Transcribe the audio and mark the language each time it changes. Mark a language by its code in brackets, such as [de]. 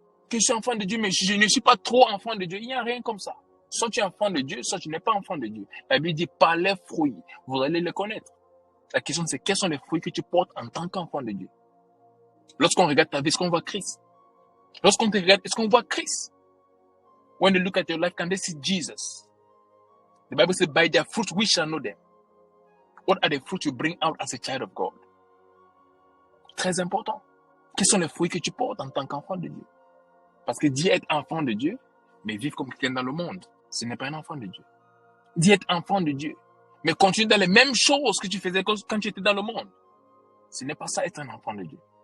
[fr] Que je suis enfant de Dieu, mais je ne suis pas trop enfant de Dieu. Il n'y a rien comme ça. Soit tu es enfant de Dieu, soit tu n'es pas enfant de Dieu. La Bible dit, par les fruits, vous allez les connaître. La question c'est, quels sont les fruits que tu portes en tant qu'enfant de Dieu? Lorsqu'on regarde ta vie, est-ce qu'on voit Christ? Lorsqu'on te regarde, est-ce qu'on voit Christ? [en] When they look at your life, can they see Jesus? The Bible says, by their fruit we shall know them. What are the fruits you bring out as a child of God? [fr] Très important. Quels sont les fruits que tu portes en tant qu'enfant de Dieu? Parce que dire être enfant de Dieu, mais vivre comme quelqu'un dans le monde, ce n'est pas un enfant de Dieu. Dire être enfant de Dieu, mais continuer dans les mêmes choses que tu faisais quand tu étais dans le monde, ce n'est pas ça être un enfant de Dieu.